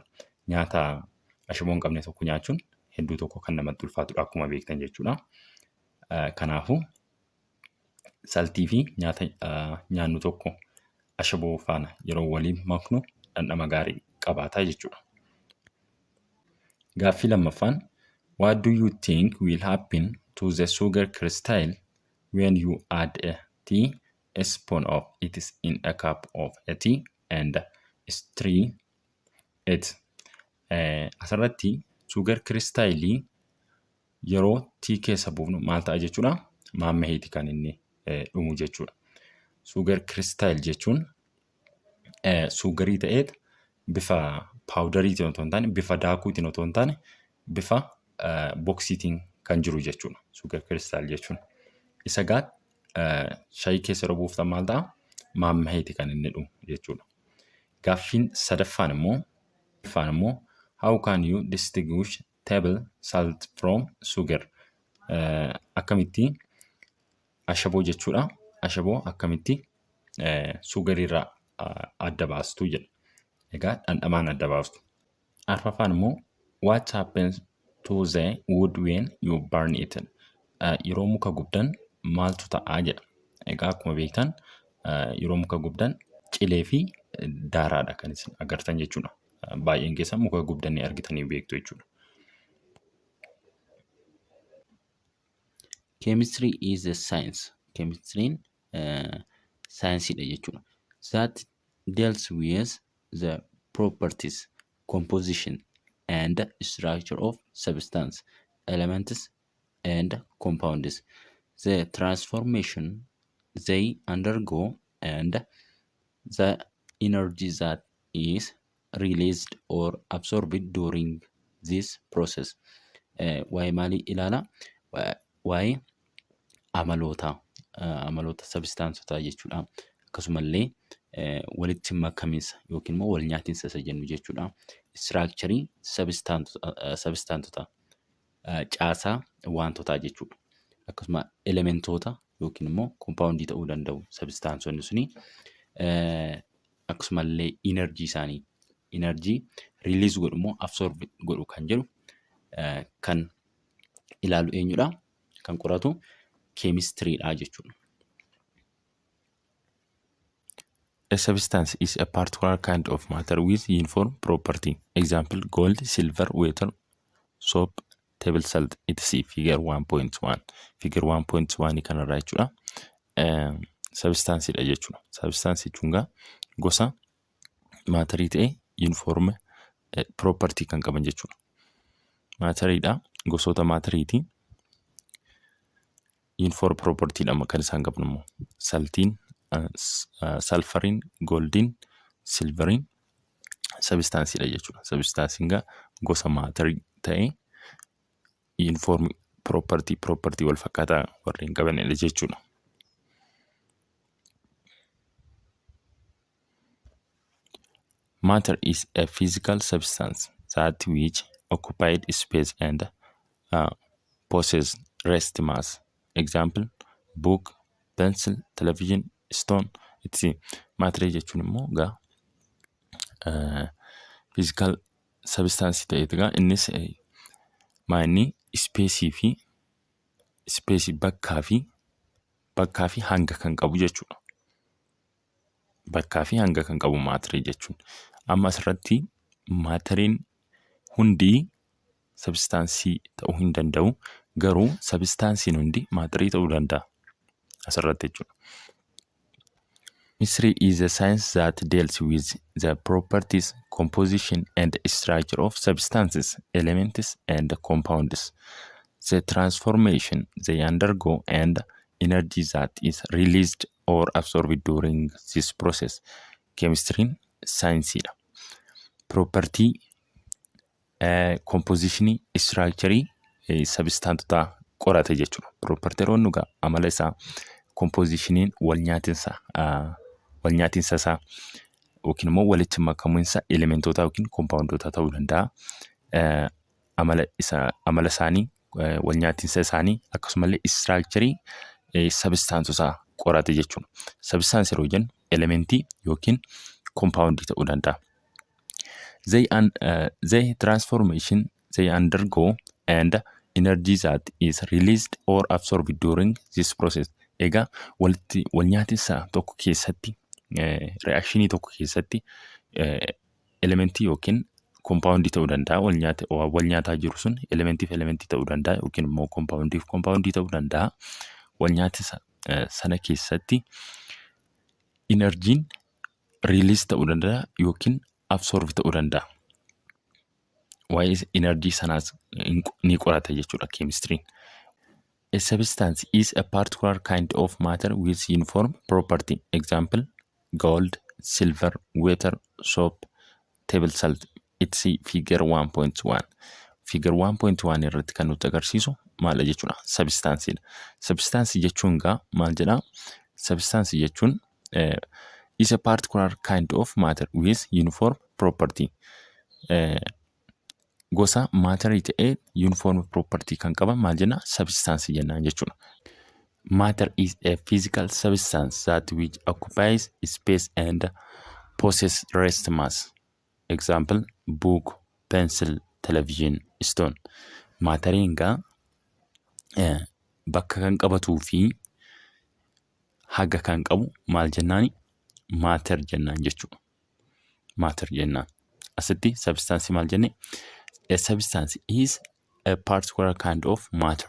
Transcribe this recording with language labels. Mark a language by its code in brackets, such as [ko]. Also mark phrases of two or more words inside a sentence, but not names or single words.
[om] Nyaata ashaboo hin qabne tokko nyaachuun hedduu tokko kan namatti ulfaatudha akkuma beektan jechuudha. Kanaafuu saltii fi nyaata nyaannu tokko ashaboo faana yeroo waliin maknu dhandhama gaarii qabaata jechuudha. Gaaffii lammaffaan [en] what do you think will happen to the sugar crystal when you add a teaspoon of it in a cup of tea and stir it? [om] Asirratti [en] sugar crystal [om] yeroo tii keessa buufnu maal ta'a jechuudha? Maammaheeti kan inni dhumu jechuudha. [en] Sugar crystal [om] jechuun sugarii ta'eet bifa paawudariitiin otoo hin taane bifa daakuutiin otoo hin taane bifa boksiitiin kan jiru jechuudha. [en] Sugar crystal [om] jechuun isa gaat shaayii keessa yeroo buuftan maal ta'a? Maammaheeti kan inni dhumu jechuudha. Gaaffiin sadaffaan immoo [en] how can you distinguish table salt from sugar. [om] Akkamitti ashaboo jechuudha. Ashaboo akkamitti sugarirraa adda baastu jedha. Egaa dhandhamaan adda baastu. Arfaffaan immoo [en] what happens to the wood when you burn it? [om] Yeroo muka gubdan maaltu ta'aa jedha. Egaa akkuma beektan yeroo muka gubdan cilee fi daaraadha kan isin agartan jechuudha. Baay'een keessan muka gubdanii argitanii beektu jechuudha. [en] Chemistry is a science. [om] Chemistry saayinsiidha jechuudha. [en] That deals with the properties, composition and structure of substance, elements and compounds, the transformation they undergo and the energy that is released or absorbed during this process. [om] Waa'ee maalii ilaala? Waa'ee amaloota sabstaansotaa jechuudha. Akkasumallee walitti makamiinsa yookiin immoo wal nyaatiinsa isa jennu jechuudha. Structurii sabstaansotaa caasaa wantotaa jechuudha. Akkasuma elementoota yookiin immoo compoundii ta'uu danda'u sabstaansonni suni. Akkasumallee energy isaanii release godhu immoo absorb godhu kan jedhu kan ilaalu eenyudha? Kan qoratu chemistryidha jechuudha. [en] A substance is a particular kind of matter with uniform property. Example, gold, silver, water, soap, table salt, etc. [om] Figure 1.1. Figure 1.1 kanarraa jechuudha. Substanceidha jechuudha. Substance jechuun gosa maatarii ta'e [en] uniform property [om] kan qaban jechuudha. Maatariidha. Gosoota maatariitii [en] uniform property [om] dha kan isaan qaban immoo saltiin, sulfuriin, goldiin, silveriin substanceidha jechuudha. Substancein gosa maatarii ta'e [en] uniform property [om] wal fakkaataa warreen qabanidha jechuudha. [en] Matter is a physical substance that which occupied space and possess rest mass. Example, book, pencil, television, stone, etc. [om] Matter jechuun immoo [en] physical substance [om] ta'edha. Innis maanni space bakkaa fi hanga kan qabu jechuudha. Bakkaa fi hanga kan qabu maatirii jechuun. Amma asirratti maatiriin hundi sabstaansii ta'uu hin danda'u. Garuu sabstaansiin hundi maatirii ta'uu danda'a. Asirratti jechuudha. [en] Chemistry is a science that deals with the properties, composition and structure of substances, elements and compounds, the transformation they undergo and energy that is released or absorbed during this process. [om] Chemistry saayinsiidha. [en] Property, composition, structure [om] sabstaantotaa qorate jechuudha. Propertiroon nugaa amala isaa, compositioniin wal nyaatinsa isaa yookiin immoo walitti makamuinsa elementoota yookiin compoundoota ta'uu danda'a. Amala isaanii, wal nyaatinsa isaanii akkasumallee structure sabstaantotaa qorate jechuudha. Substance yeroo jennu elementii yookiin compoundii ta'uu danda'a. [en] They transformation they undergo and energy that is released or absorbed during this process. [om] Egaa wal nyaatinsa tokko keessatti reactionii tokko keessatti elementii yookiin compoundii ta'uu danda'a. Wal nyaataa jiru sun elementiif elementii ta'uu danda'a yookiin immoo compoundiif compoundii ta'uu danda'a. Wal nyaatinsa sana keessatti enerjiin release ta'uu danda'a yookiin absorb ta'uu danda'a. Waa'ee energy sanaas ni qorata jechuudha chemistry. [en] A substance is a particular kind of matter with uniform property. Example, gold, silver, water, soap, table salt. It's figure 1.1. [om] Figure 1.1 irratti kan nutti agarsiisu maal jechuudha? Substanceidha. Substance jechuun maal jedhaa? [en] Substance jechuun is a particular kind of matter with uniform property. [om] gosa maatarii ta'ee [en] uniform property [om] kan qaban maal jenna substance jennaan jechuudha. [en] Matter is a physical substance that which occupies space and possess rest mass. Example, book, pencil, television, stone. [om] Maateriin gaa bakka kan qabatuu fi haga kan qabu maal jennaani maater jennaan jechuudha. Maater jennaan. Asitti substance maal jenne? [en] A substance is a particular kind of matter.